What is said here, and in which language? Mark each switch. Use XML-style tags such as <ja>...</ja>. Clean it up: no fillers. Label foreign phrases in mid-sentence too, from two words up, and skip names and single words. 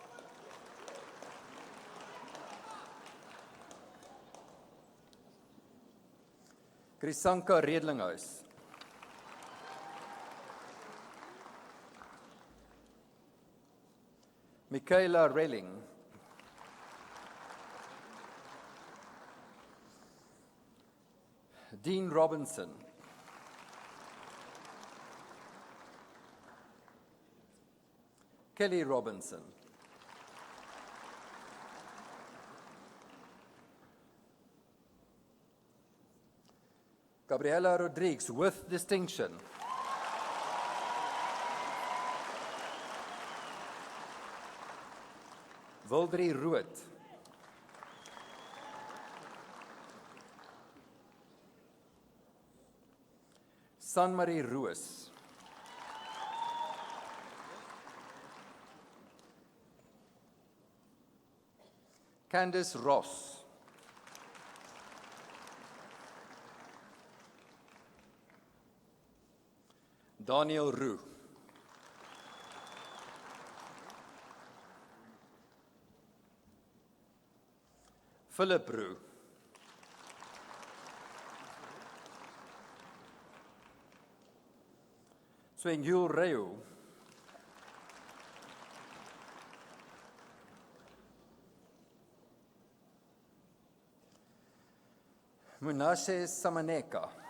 <en>Krisanka Redlinghuis. Michaela Relling. Dean Robinson. Kelly Robinson. Gabriela Rodrigues, with distinction. Wildri Rood. Sanmarie Roos. Candice Ross. Daniel Roux. Philip Roux. Swengul Reu. Munashe Samaneka.</en>